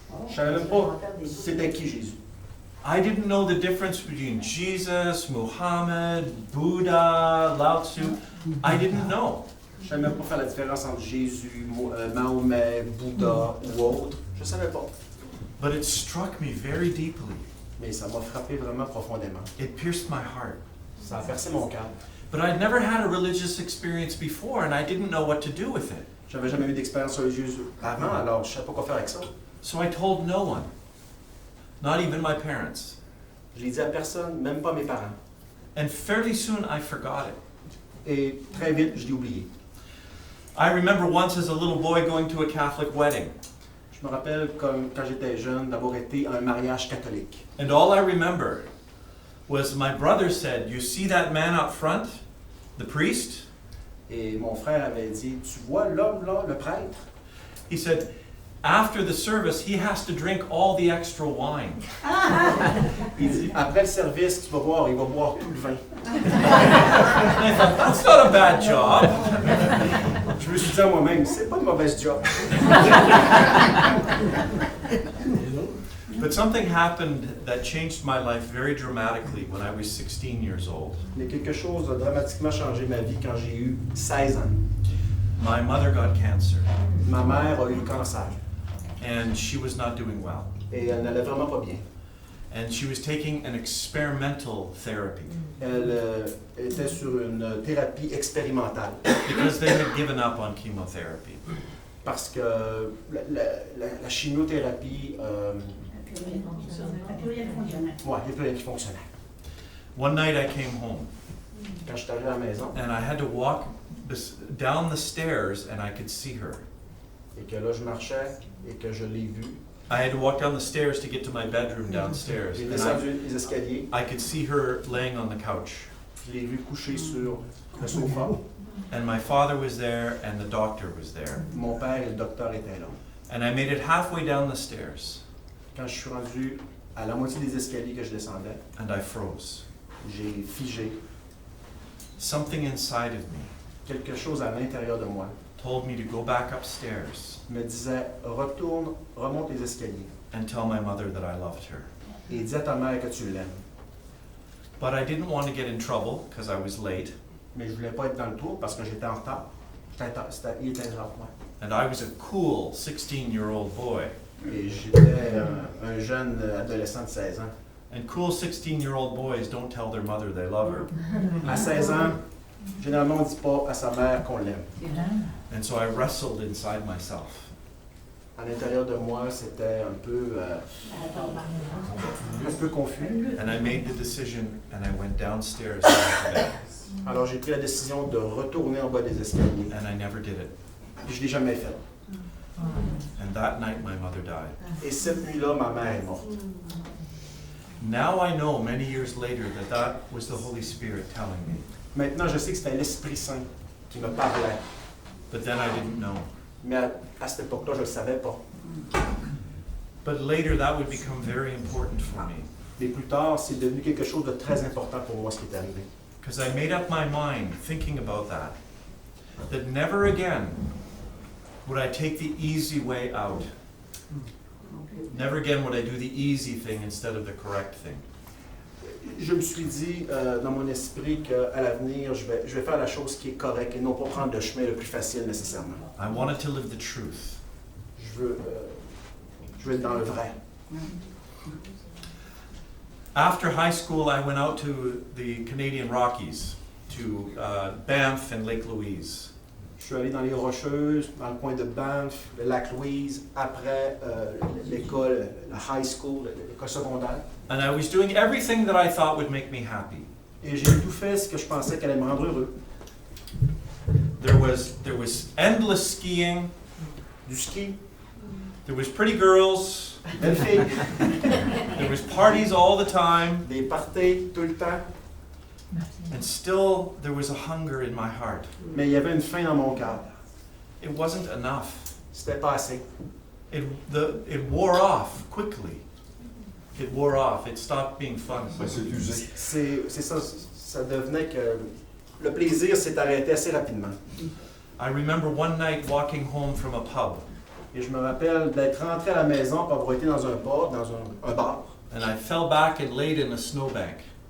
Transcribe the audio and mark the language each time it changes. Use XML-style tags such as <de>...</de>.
<fr>Je savais même pas c'était qui Jésus.</fr> <en>I didn't know the difference between Jesus, Muhammad, Buddha, Lao Tzu. I didn't know.</en> <fr>Je savais même pas faire la différence entre Jésus, Mahomet, Bouddha ou autre. Je savais pas.</fr> <en>But it struck me very deeply.</en> <fr>Mais ça m'a frappé vraiment profondément.</fr> <en>It pierced my heart.</en> <fr>Ça a percé mon cœur.</fr> <en>But I'd never had a religious experience before, and I didn't know what to do with it.</en> <fr>J'avais jamais eu d'expérience religieuse avant, alors je savais pas quoi faire avec ça.</fr> <en>So I told no one, not even my parents.</en> <fr>Je l'ai dit à personne, même pas mes parents.</fr> <en>And fairly soon I forgot it.</en> <fr>Et très vite, je l'ai oublié.</fr> <en>I remember once as a little boy going to a Catholic wedding,</en> <fr>Je me rappelle comme quand j'étais jeune d'avoir été à un mariage catholique.</fr> <en>and all I remember was my brother said, "You see that man out front, the priest?"</en> <fr>Et mon frère avait dit, tu vois l'homme là, le prêtre?</fr> <en>He said, "After the service, he has to drink all the extra wine."</en> <fr>Il dit, après le service, tu vas voir, il va boire tout le vin.</fr> <en>And I thought, that's not a bad job.</en> <fr>Je me suis dit à moi-même, c'est pas une mauvaise job.</fr> <en>But something happened that changed my life very dramatically when I was 16 years old.</en> <fr>Mais quelque chose a dramatiquement changé ma vie quand j'ai eu 16 ans.</fr> <en>My mother got cancer,</en> <fr>Ma mère a eu le cancer</fr> <en>and she was not doing well.</en> <fr>et elle n'allait vraiment pas bien.</fr> <en>And she was taking an experimental therapy</en> <fr>Elle était sur une thérapie expérimentale</fr> <en>because they had given up on chemotherapy.</en> <fr>parce que la chimiothérapie, il n'y a plus rien qui fonctionnait.</fr> <en>One night I came home</en> <fr>Quand je suis arrivé à la maison</fr> <en>and I had to walk down the stairs and I could see her.</en> <fr>et que là je marchais et que je l'ai vue,</fr> <en>I had to walk down the stairs to get to my bedroom downstairs.</en> <fr>j'ai</fr> <en>And</en> <fr>descendu les escaliers,</fr> <en>I could see her laying on the couch.</en> <fr>je l'ai vue couchée sur le sofa.</fr> <en>And my father was there and the doctor was there.</en> <fr>Mon père et le docteur étaient là.</fr> <en>And I made it halfway down the stairs</en> <fr>Quand je suis rendu à la moitié des escaliers que je descendais,</fr> <en>and I froze.</en> <fr>j'ai figé.</fr> <en>Something inside of me</en> <fr>Quelque chose à l'intérieur de moi</fr> <en>told me to go back upstairs</en> <fr>me disait retourne, remonte les escaliers</fr> <en>and tell my mother that I loved her.</en> <fr>et dis à ta mère que tu l'aimes.</fr> <en>But I didn't want to get in trouble because I was late</en> <fr>Mais je voulais pas être dans le tour parce que j'étais en retard. Il était genre moi.</fr> <en>and I was a cool 16-year-old boy.</en> <fr>Et j'étais un jeune adolescent de 16 ans.</fr> <en>And cool 16-year-old boys don't tell their mother they love her.</en> <fr>À 16 ans, généralement on ne dit pas à sa mère qu'on l'aime.</fr> <en>And so I wrestled inside myself.</en> <fr>À l'intérieur de moi, c'était un peu confus.</fr> <en>And I made the decision and I went downstairs to the bed.</en> <fr>Alors j'ai pris la décision de retourner en bas des escaliers.</fr> <en>And I never did it.</en> <fr>Et je ne l'ai jamais fait.</fr> <en>And that night my mother died.</en> <fr>Et cette nuit-là, ma mère est morte.</fr> <en>Now I know many years later that that was the Holy Spirit telling me.</en> <fr>Maintenant, je sais que c'était l'Esprit Saint qui me parlait.</fr> <en>But then I didn't know.</en> <fr>Mais à cette époque-là, je ne le savais pas.</fr> <en>But later that would become very important for me.</en> <fr>Mais plus tard, c'est devenu quelque chose de très important pour moi, ce qui est arrivé.</fr> <en>Because I made up my mind thinking about that never again would I take the easy way out. Never again would I do the easy thing instead of the correct thing.</en> <fr>Je me suis dit dans mon esprit qu'à l'avenir, je vais faire la chose qui est correcte et non pas prendre le chemin le plus facile nécessairement.</fr> <en>I wanted to live the truth.</en> <fr>Je veux être dans le vrai.</fr> <en>After high school, I went out to the Canadian Rockies, to Banff and Lake Louise.</en> <fr>Je suis allé dans les Rocheuses, dans le coin de Banff, le lac Louise, après l'école, la high school, l'école secondaire.</fr> <en>And I was doing everything that I thought would make me happy.</en> <fr>Et j'ai tout fait ce que je pensais qu'elle allait me rendre heureux.</fr> <en>There was endless skiing.</en> <fr>Du ski,</fr> <en>There was pretty girls.</en> <fr>belle fille,</fr> <en>There was parties all the time.</en> <fr>des parties tout le temps.</fr> <en>And still, there was a hunger in my heart.</en> <fr>Mais il y avait une faim dans mon cœur.</fr> <en>It wasn't enough.</en> <fr>C'était pas assez.</fr> <en>It wore off quickly. It wore off. It stopped being fun.</en> <fr>C'est usé. C'est ça, ça devenait que le plaisir s'est arrêté assez rapidement.</fr> <en>I remember one night walking home from a pub,</en> <fr>Et je me rappelle d'être rentré à la maison pour avoir été dans un pub, dans un bar.</fr> <en>and I fell back and laid in a snowbank.</en>